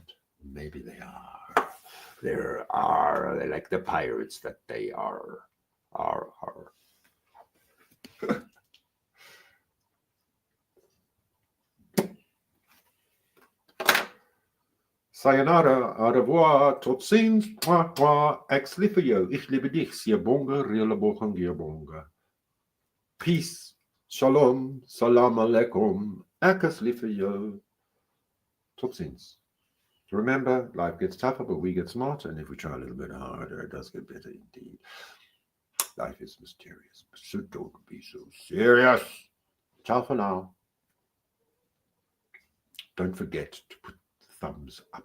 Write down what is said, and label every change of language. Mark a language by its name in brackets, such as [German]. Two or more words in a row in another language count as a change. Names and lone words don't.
[English] Maybe they are. They're like the pirates that they are. Sayonara, [French] au revoir, [Dutch] tot ziens, mwah, mwah, ex lieve jou, [German] ich liebe dich, [Zulu] siyabonga, rilabonga, giyabonga. [English] Peace, shalom, [Arabic] سلام عليكم, [Dutch] ex lieve jou, tot ziens. [English] Remember, life gets tougher, but we get smarter, and if we try a little bit harder, it does get better indeed. Life is mysterious, so don't be so serious. Ciao for now. Don't forget to put thumbs up.